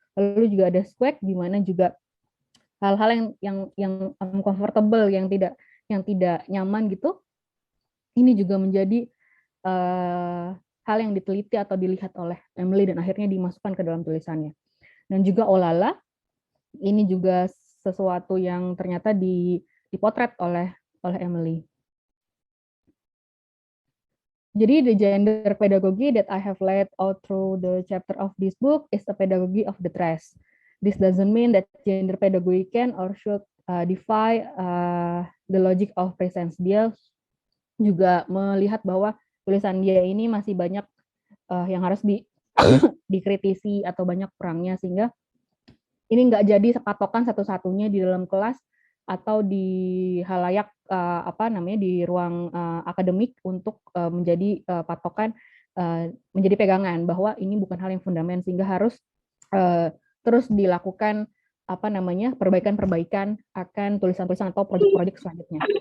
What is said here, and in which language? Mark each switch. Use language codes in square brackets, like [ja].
[id] Lalu juga ada SQUAC, di mana juga hal-hal yang uncomfortable, yang tidak nyaman gitu, ini juga menjadi hal yang diteliti atau dilihat oleh Emily dan akhirnya dimasukkan ke dalam tulisannya. Dan juga Olala, ini juga sesuatu yang ternyata dipotret oleh Emily. [en] Jadi the gender pedagogy that I have laid out through the chapter of this book is a pedagogy of the dress. This doesn't mean that gender pedagogy can or should defy the logic of presence. [id] Dia juga melihat bahwa tulisan dia ini masih banyak yang harus dikritisi atau banyak kurangnya, sehingga ini nggak jadi patokan satu-satunya di dalam kelas atau di halayak di ruang akademik untuk menjadi patokan, menjadi pegangan bahwa ini bukan hal yang fundamental, sehingga harus terus dilakukan perbaikan-perbaikan akan tulisan-tulisan atau proyek-proyek selanjutnya.